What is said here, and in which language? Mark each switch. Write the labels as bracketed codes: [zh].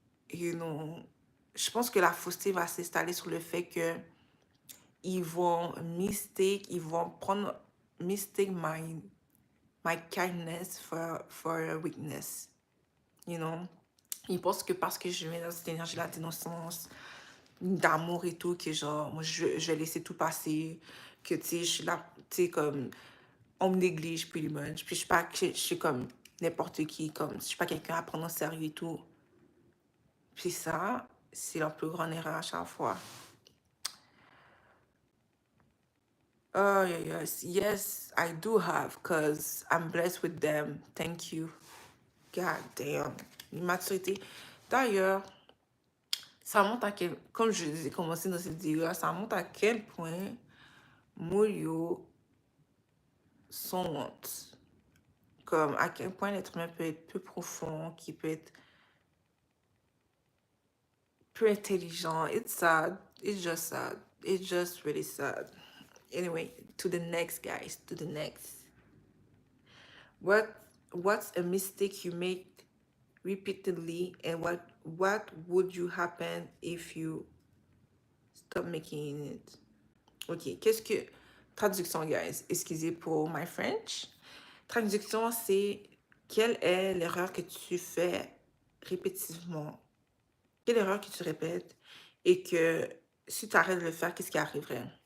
[fr] Je pense que la fausseté va s'installer sur le fait que ils vont prendre [en] mistake my kindness for a weakness, [fr] Ils pensent que parce que je mets dans cette énergie-là d'innocence, d'amour et tout, que genre, moi, je vais laisser tout passer, que, tu sais, je suis là, tu sais, comme, on me néglige, [en] pretty much. [fr] Puis je suis comme n'importe qui, comme, je suis pas quelqu'un à prendre au sérieux et tout. Puis ça, c'est leur plus grande erreur à chaque fois. [en] Oh, yes, I do have, because I'm blessed with them. Thank you. God damn. Maturité. [fr] D'ailleurs, ça montre à quel... Comme je disais, commencé dans cette vidéo-là, ça montre à quel point Moyo sont honte. Comme à quel point l'être humain peut être peu profond, qui peut être peu intelligent. [en] It's sad. It's just sad. It's just really sad. Anyway, to the next, guys. To the next. What's a mistake you make repeatedly, and what would you happen if you stop making it? [fr] Ok, qu'est-ce que... Traduction, guys. Excusez pour [en] my French. [fr] Traduction, c'est quelle est l'erreur que tu fais répétitivement? Quelle erreur que tu répètes et que si tu arrêtes de le faire, qu'est-ce qui arriverait?